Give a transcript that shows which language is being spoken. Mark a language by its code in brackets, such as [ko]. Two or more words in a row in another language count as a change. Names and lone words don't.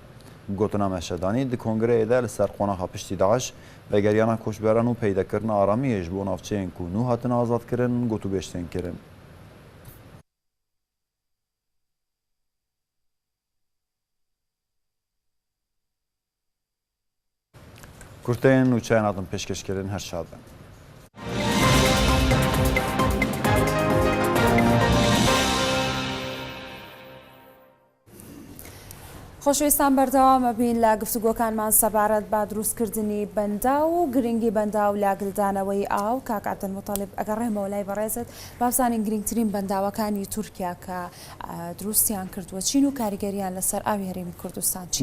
[ku] Gotina Meşedanî di Kongreyê de li ser qonaxa piştî Daeş vegeriyana koçberan û peydekirina aramiyê ji bo navçeyên ku nû hatine azadkirin gotûbêjtên kirin. Kurteyên nûçeyên hatin pêşkêşkirin her şad bin. [ckb] خۆشەویستان بەردەوامە بین لە گفتوگۆکانمان سەبارەت بە دروستکردنی بەندا و گرنگی بەندا و لاگلدانەوەی ئاو کاک عەبدولمەتەڵیب ئەگەڕێمەوە لای بەڕێزت بابزانین گرنگترین بەنداوەکانی تورکیا کە دروستیان کردووە چین و کاریگەریان لەسەر ئاوی هەرێمی کوردستان چین؟